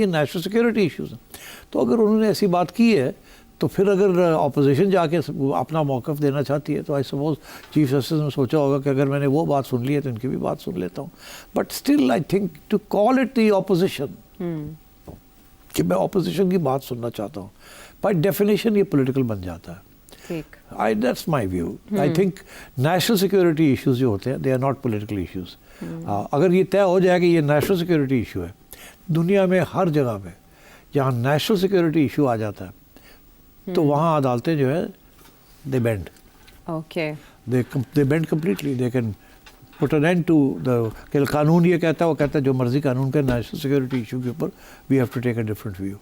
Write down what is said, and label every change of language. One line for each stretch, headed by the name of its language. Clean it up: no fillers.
Urdu: یہ national security issues ہیں. تو اگر انہوں نے ایسی بات کی ہے تو پھر اگر اپوزیشن جا کے اپنا موقف دینا چاہتی ہے تو
English: I suppose
Urdu: چیف جسٹس نے سوچا ہوگا کہ اگر میں نے وہ بات سن لی ہے تو ان کی بھی بات سن لیتا ہوں.
English: but still I think to call it the opposition
Urdu: کہ میں اپوزیشن کی بات سننا چاہتا ہوں،
English: by definition
Urdu: یہ پولیٹیکل بن جاتا ہے.
English: That's my view. I think national security issues
Urdu: جو ہوتے ہیں
English: they are not political issues.
Urdu: اگر یہ طے ہو جائے کہ یہ نیشنل سیکورٹی ایشو ہے، دنیا میں ہر جگہ پہ جہاں نیشنل سیکورٹی ایشو آ جاتا ہے تو وہاں عدالتیں جو ہے
English: they bend. Okay. They bend completely. They can put an end to the
Urdu: کہ قانون یہ کہتا ہے، وہ کہتا ہے جو مرضی قانون کا نیشنل سیکورٹی ایشو کے اوپر
English: we have to take a different view.